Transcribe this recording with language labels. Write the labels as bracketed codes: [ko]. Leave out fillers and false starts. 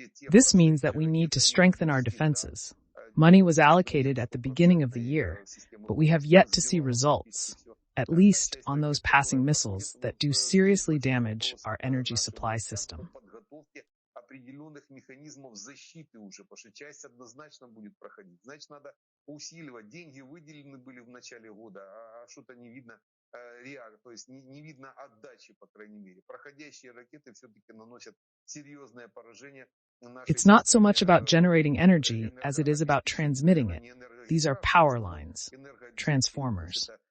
[en] This means that we need to strengthen our defenses. Money was allocated at the beginning of the year, but we have yet to see results, at least on those passing missiles that do seriously damage our energy supply system. [ru] Определенных механизмов защиты уже, потому что часть однозначно будет проходить. Значит, надо усиливать. Деньги выделены были в начале года, а что-то не видно то есть не видно отдачи, по крайней мере. Проходящие ракеты все-таки наносят серьезное поражение. [en] It's not so much about generating energy as it is about transmitting it. These are power lines, transformers.